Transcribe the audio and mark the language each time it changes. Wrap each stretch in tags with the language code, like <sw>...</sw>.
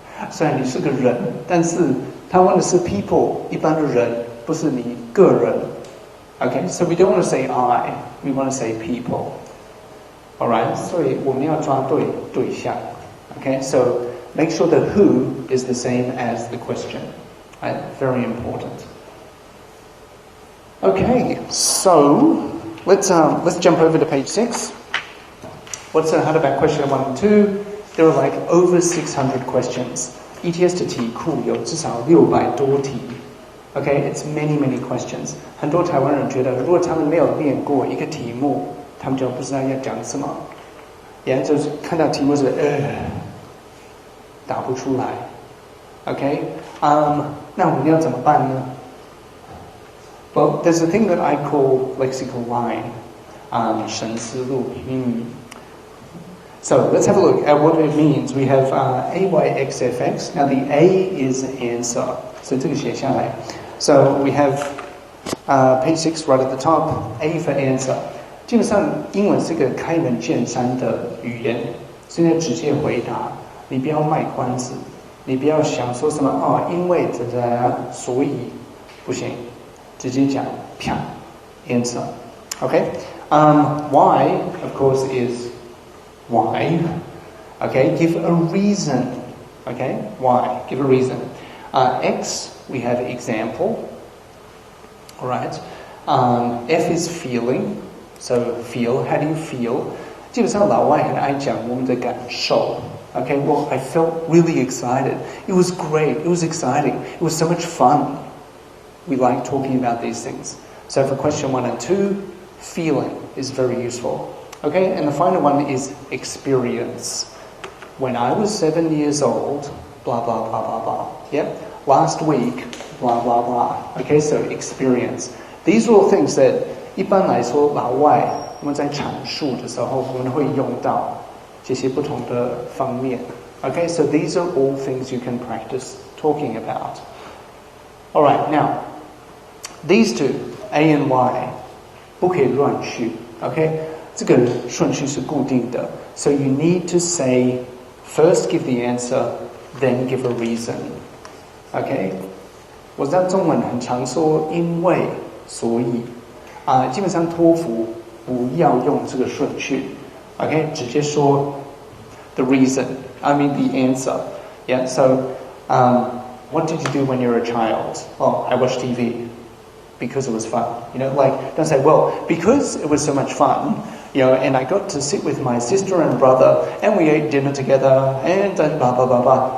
<zh>虽然你是个人，但是他问的是 people， 一般的人，不是你个人。</zh> <en>Okay, so we don't want to say I, we want to say people.</en> <zh>Alright, 所以我们要抓对象。</zh> <en>Okay, so make sure that who is the same as the question. Right, very important. Okay, so let's jump over to page 6. What's hard about question 1 and 2? There are like over 600 questions.</en> <zh>ETS 的题库有至少600多题。</zh> <en>Okay, it's many questions.</en> <zh>很多台湾人觉得，如果他们没有练过一个题目，他们就不知道要讲什么。也就是看到题目是打不出来。 Okay, 那我们要怎么办呢？</zh> <en>Well, there's a thing that I call lexical line,</en> <zh>神思路。</zh> <en>So let's have a look at what it means. We have AYXFX. Now the A is answer. So</en> <zh>这个写下来。</zh> <en>So we have page 6 right at the top. A for answer.</en> <zh>基本上英文是个开门见山的语言，现在直接回答，你不要卖关子，你不要想说什么因为所以不行，直接讲啪 answer.</zh> <en>Okay? Y of course is why. Okay, give a reason. Okay, why? Give a reason. X, we have example. Alright. F is feeling. So feel, how do you feel?</en> <zh>基本上老外很爱讲我们的感受。</zh> <en>Okay, well, I felt really excited. It was great. It was exciting. It was so much fun. We like talking about these things. So for question 1 and 2, feeling is very useful. Okay, and the final one is experience. When I was 7 years old, blah, blah, blah, blah, blah. Yep, last week, blah, blah, blah. Okay, so experience. These are all things that</en> <zh>一般来说老外我们在阐述的时候我们会用到这些不同的方面。</zh> <en>Okay, so these are all things you can practice talking about. Alright, now, these two, A and Y,</en> <zh>不可以乱序。 Okay, 这个顺序是固定的。</zh> <en>So you need to say, first give the answer, then give a reason. Okay?</en> <zh>我知道中文很常说因为所以基本上托福不要用这个顺序 Okay? 直接说</zh> <en>the reason, I mean the answer. Yeah, so what did you do when you were a child? Oh, I watched TV because it was fun. You know, like, don't say, well, because it was so much fun, you know, and I got to sit with my sister and brother, and we ate dinner together, and blah, blah, blah, blah.</en>